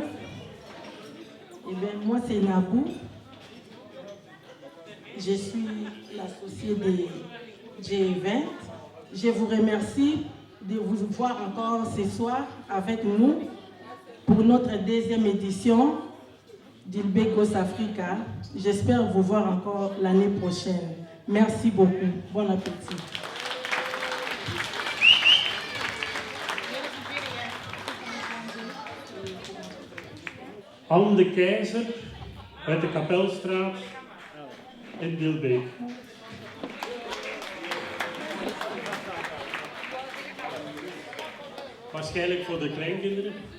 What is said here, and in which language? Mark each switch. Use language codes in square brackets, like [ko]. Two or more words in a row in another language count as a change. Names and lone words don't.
[fr] Eh bien, moi, c'est Naboo. Je suis l'associée de G20. Je vous remercie de vous voir encore ce soir avec nous pour notre 2e édition d'Dilbeek Goes Africa. J'espère vous voir encore l'année prochaine. Merci beaucoup. Bon appétit. [nl] Anne de Keizer uit de Kapelstraat in Dilbeek. Waarschijnlijk voor de kleinkinderen.